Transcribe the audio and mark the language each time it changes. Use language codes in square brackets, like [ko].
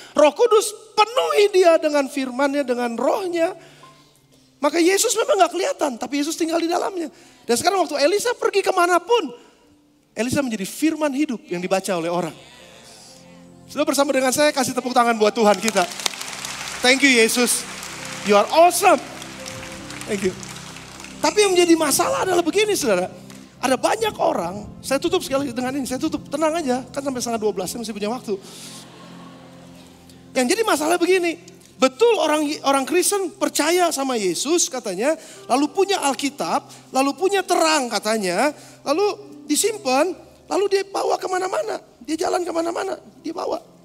[id] Roh Kudus penuhi dia dengan firman-Nya, dengan rohnya. Maka Yesus memang gak kelihatan, tapi Yesus tinggal di dalamnya. Dan sekarang waktu Elisa pergi kemanapun, Elisa menjadi firman hidup yang dibaca oleh orang. Sudah bersama dengan saya kasih tepuk tangan buat Tuhan kita. [en] Thank you Yesus, you are awesome. Thank you. [id] Tapi yang menjadi masalah adalah begini saudara. Ada banyak orang, saya tutup sekali dengan ini, saya tutup, tenang aja, kan sampai 11:30 saya masih punya waktu. Yang jadi masalah begini, betul orang Kristen percaya sama Yesus katanya, lalu punya Alkitab, lalu punya terang katanya, lalu disimpan, lalu dia bawa kemana-mana, dia jalan kemana-mana, dia bawa.